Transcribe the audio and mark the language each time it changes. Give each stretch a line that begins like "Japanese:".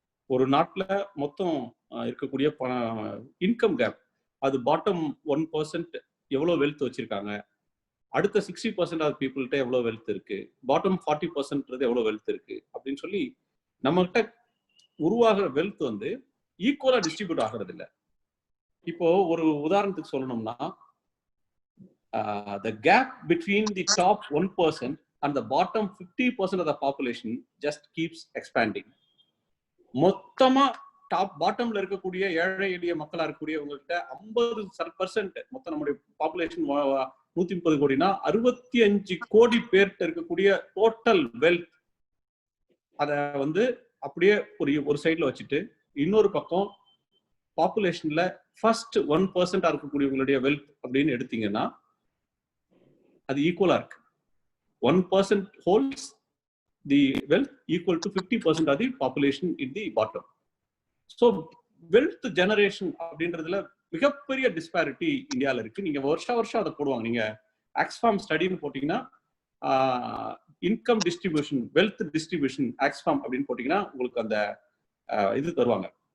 Tamil: ஒரு நாட்டுல மொத்தம் இருக்கக்கூடிய இன்கம் கேப், அது பாட்டம் 1% எவ்வளவு வெல்த் வச்சிருக்காங்க, அடுத்த 60% ஆஃப் பீப்புள்கிட்ட எவ்வளவு வெல்த் இருக்கு, பாட்டம் 40% எவ்வளவு வெல்த் இருக்கு அப்படின்னு சொல்லி நம்மகிட்ட உருவாகிற வெல்த் வந்து ஈக்குவலா டிஸ்ட்ரிபியூட் ஆகிறது இல்லை. இப்போ ஒரு உதாரணத்துக்கு சொல்லணும்னா,
English: the gap between the top 1% and the bottom 50% of the population just keeps expanding.
Tamil: மொத்தமா டாப் பாட்டம்ல இருக்கக்கூடிய ஏழை எளிய மக்களா இருக்கக்கூடியவங்கள்ட்ட 50% மொத்தம் நம்முடைய பாப்புலேஷன் 130 கோடினா 65 கோடி பேர்கிட்ட இருக்கக்கூடிய டோட்டல் வெல்த் அத வந்து அப்படியே ஒரு சைட்ல வச்சுட்டு இன்னொரு பக்கம் பாப்புலேஷன்ல ஃபர்ஸ்ட் 1% இருக்கக்கூடியவங்களுடைய வெல்த் அப்படின்னு எடுத்தீங்கன்னா அது ஈக்குவலா இருக்கு.
English: 1% holds the wealth equal to 50% of the population in the bottom.
Tamil: So wealth generation அப்படின்றதுல மிகப்பெரிய டிஸ்பாரிட்டி இந்தியாவில் இருக்கு. நீங்க வருஷம் அதை போடுவாங்க. நீங்க ஆக்ஸ்ஃபார்ம் ஸ்டடின்னு போட்டீங்கன்னா income distribution wealth distribution Oxfam அப்படின்னு போட்டீங்கன்னா உங்களுக்கு அந்த இது தருவாங்க.